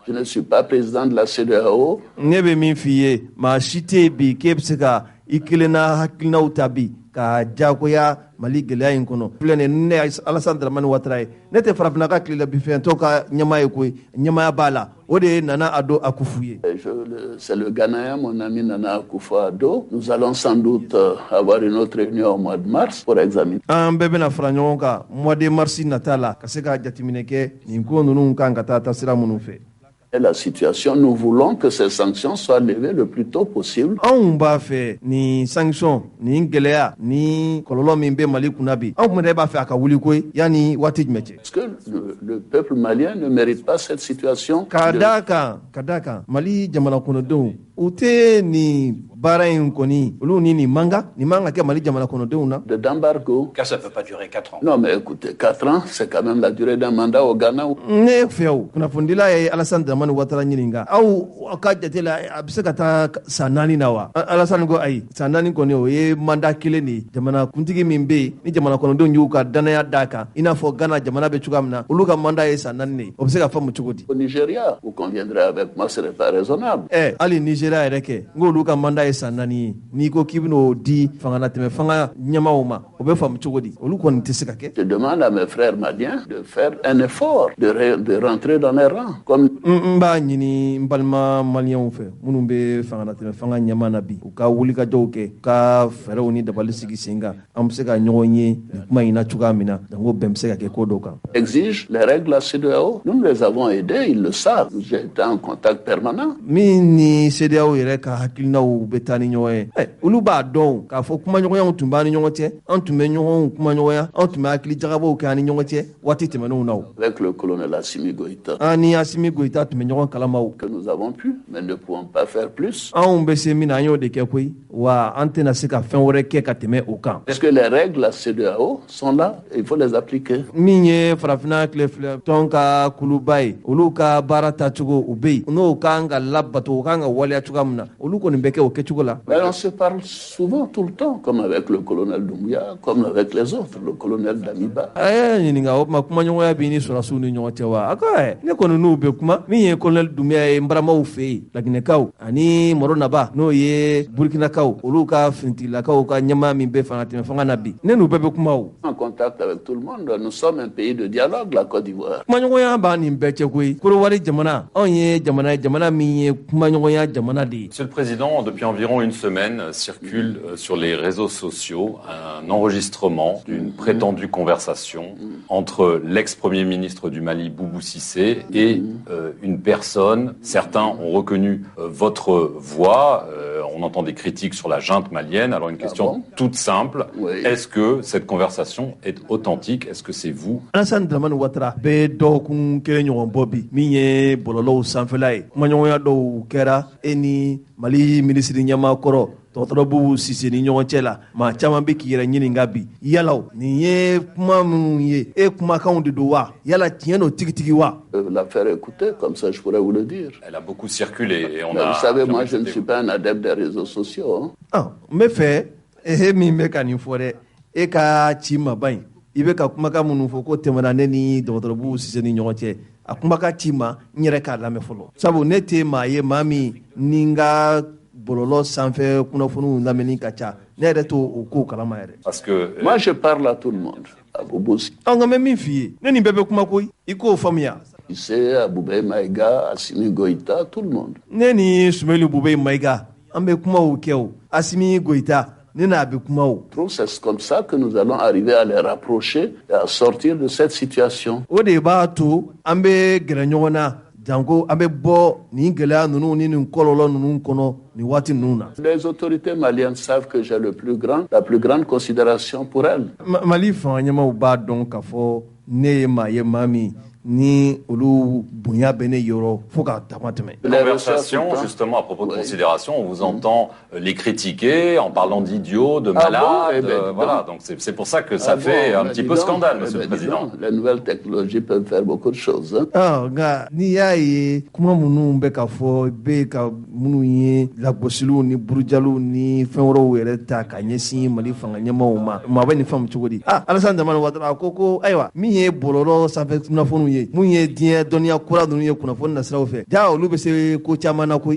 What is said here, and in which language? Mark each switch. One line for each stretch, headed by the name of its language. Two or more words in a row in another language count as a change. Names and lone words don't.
French: Je ne suis pas président de la CEDEAO.
Bambara: Ne bɛ min f'i ye maa si tɛ yen bi k'e bɛ se ka i kelen na hakilinaw ta bi ka jagoya Mali gɛlɛya in kɔnɔ filɛ ne Alassane Dramane Ouattara ye ne tɛ farafinna ka tilela bi fɛn tɔw ka ɲɛmaa ye koyi ɲɛmaaya b'a la o de Nana Addo Akufo ye.
French: C'est le Ghanéen, mon ami Nana Akufo-Addo. Nous allons sans doute avoir une autre réunion au mois de mars pour examiner.
Bambara: An bɛɛ bɛna fara ɲɔgɔn kan
French: mois de mars
Bambara: nata la ka se ka jateminɛ kɛ nin ko ninnu kan ka taa sira minnu fɛ.
French: Et la situation, nous voulons que ces sanctions soient levées le plus tôt possible.
Bambara: Anw b'a fɛ ni sanction ni gɛlɛya ni kɔlɔlɔ min bɛ Mali kunna bi anw kun yɛrɛ b'a fɛ a ka wuli koyi yanni waati jumɛn cɛ.
French: Parce que le peuple malien ne mérite pas cette situation.
Bambara: Ka d'a kan Mali jamana kɔnɔdenw u tɛ nin baara in kɔni olu ni nin man ka kɛ Mali jamana kɔnɔdenw na.
French: D'embargo. Car ça ne peut pas durer 4 ans. Non mais écoutez, 4 ans, c'est quand même la durée d'un mandat au Ghana.
Bambara: Ne fɛ o kunnafondila ye Alassane Dramane Ouattara ɲininka aw ka jate la a bɛ se ka taa san 4 na wa. Alassane ko ayi san 4 kɔni o ye mandat kelen de ye jamana kuntigi min bɛ yen ni jamana kɔnɔdenw y'u ka danaya d'a kan i n'a fɔ Ghana jamana bɛ cogoya min na olu ka mandat ye san 4 de ye o bɛ se ka faamu cogo di.
French: Au Nigeria, vous conviendrez avec moi, ce n'est pas raisonnable.
Bambara: Hali Nigeria yɛrɛ kɛ n k'olu ka mandat ye san 4 ye n'i ko k'i bɛn'o di fanga na tɛmɛ fanga ɲɛmaaw ma o bɛ faamu cogo di olu kɔni tɛ se ka kɛ.
French: Je demande à mes frères maliens de faire un effort de rentrer dans les rangs. Comme
Bambara: n b'a ɲini n balima maliyɛnw fɛ minnu bɛ fanga na tɛmɛ fanga ɲɛmaa na bi u ka wulikajɔw kɛ u ka fɛɛrɛw ni dabali sigi sen kan an bɛ se ka ɲɔgɔn ye nin kuma in na cogoya min na donc o bɛn bɛ se ka kɛ ko dɔw kan.
French: Exige les règles à CEDEAO. Nous les avons aidés, ils le savent. J'ai été en contact permanent.
Bambara: Min ni CEDEAO yɛrɛ ka hakilinaw bɛ taa ni ɲɔgɔn ye olu b'a dɔn k'a fɔ kumaɲɔgɔnyaw tun b'an ni ɲɔgɔn cɛ an tun bɛ ɲɔgɔn kumaɲɔgɔnya an tun bɛ hakili jagabaw kɛ an ni ɲɔgɔn cɛ waati tɛmɛnenw na.
French: Avec le colonel Assimi Goïta.
Bambara: An ni Assimi Goïta tun bɛ ɲɔgɔn kalamaw.
French: Que nous avons pu, mais ne pouvons pas faire plus.
Bambara: Anw bɛ se min na an y'o de kɛ koyi wa an tɛna se ka fɛn wɛrɛ kɛ ka tɛmɛ o kan.
French: Parce que les règles à CEDEAO sont là, il faut les appliquer.
Bambara: Min ye farafinna tilefilɛ tɔn ka kuluba ye olu ka baara tacogo u bɛ yen n'o kan ka labato o kan ka waleya cogoya min na olu kɔni bɛ kɛ o kɛcogo la.
French: Mais on se parle souvent tout le temps, comme avec le colonel Doumbouya, comme avec les autres, le colonel Damiba.
Bambara: Ɲininka o tuma kumaɲɔgɔnya b'i ni sɔrɔsiw ni ɲɔgɔn cɛ wa a ko ne kɔni n'u bɛ kuma min ye colonel Doumbouya ye n baramaw fɛ yen Laginɛkaw ani Moro Naba n'o ye Burkinakaw olu ka finitigilakaw ka ɲɛmaa min bɛ fanga tɛmɛ fanga na bi ne n'u bɛɛ bɛ kuma o.
French: En contact avec tout le monde, nous sommes un pays de dialogue, la Côte d'Ivoire.
Bambara: Kumaɲɔgɔnya b'a nin bɛɛ cɛ koyi Korowari jamana anw ye jamana min ye kumaɲɔgɔnya jamana de ye.
French: Monsieur le Président, depuis environ une semaine circule sur les réseaux sociaux un enregistrement d'une prétendue conversation entre l'ex-premier ministre du Mali, Boubou Cissé, et une personne. Certains ont reconnu votre voix. On entend des critiques sur la junte malienne. Alors une question toute simple. Oui. Est-ce que cette conversation est authentique? Est-ce que c'est vous?
Bambara: Alassane Dramane Ouattara bɛ dɔgɔkun kelen ɲɔgɔn bɔ bi min ye bɔlɔlɔw sanfɛla ye kumaɲɔgɔnya dɔw kɛra e ni Mali minisiri ɲɛmaa kɔrɔ dɔgɔtɔrɔ Boubou Cissé ni ɲɔgɔn cɛ la maa caman bɛ k'i yɛrɛ ɲininka bi yala nin ye kuma minnu ye e kumakanw de don wa yala tiɲɛ don tigitigi wa.
French: La faire écouter, comme ça je pourrais vous le dire. Elle a beaucoup circulé et on Mais a. Vous savez, moi je ne suis pas un adepte des réseaux sociaux.
Bambara: N bɛ fɛ min bɛ ka nin fɔ dɛ e ka ci ma ban yen i bɛ ka kumakan minnu fɔ ko tɛmɛna ne ni dɔgɔtɔrɔ Boubou Cissé ni ɲɔgɔn cɛ a kumakan ci ma n yɛrɛ k'a lamɛn fɔlɔ sabu ne tɛ maa ye maa min ni n ka bɔlɔlɔ sanfɛ kunnafoniw lamɛnni ka ca ne yɛrɛ t'o o ko kalama yɛrɛ.
French: Parce que moi je parle à tout le monde. À Boubou Cissé.
Bambara: Nka n bɛ min f'i ye ne nin bɛɛ bɛ kuma koyi i k'o faamuya.
French: Cissé, Aboubeye Maïga, Assimi Goïta, tout le monde.
Bambara: Ne ni Soumeylou Boubeye Maïga an bɛ kumaw kɛ o Assimi Goïta ne n'a bɛ kuma o.
French: C'est comme ça que nous allons arriver à les rapprocher et à sortir de cette situation.
Bambara: O de b'a to an bɛ gɛrɛ ɲɔgɔn na janko an bɛ bɔ nin gɛlɛya ninnu ni nin kɔlɔlɔ ninnu kɔnɔ nin waati ninnu na.
French: Les autorités maliennes savent que j'ai la plus grande considération pour elles.
Bambara: Mali fanga ɲɛmaaw b'a dɔn k'a fɔ ne ye maa ye maa min ni olu bonya bɛ ne yɔrɔ fo ka dama tɛmɛ.
French: Conversation, justement, à propos de considération, on vous entend les critiquer en parlant d'idiots, de malades. Voilà, donc c'est pour ça que ça fait un petit peu scandale, Monsieur le Président. Les nouvelles technologies peuvent faire beaucoup de choses.
Bambara: Nka n'i y'a ye kuma minnu bɛ ka fɔ bɛ ka minnu ye lagosiliw ni burujaliw ni fɛn wɛrɛw yɛrɛ ta ka ɲɛsin Mali fanga ɲɛmaaw ma maa bɛ nin faamu cogo di. Alassane Dramane Ouattara ko ayiwa min ye bɔlɔlɔ sanfɛ kunnafoniw minnu ye mun ye diɲɛ dɔnniya kura ninnu ye kunnafoni nasiraw fɛ ja olu bɛ se ko caman na koyi.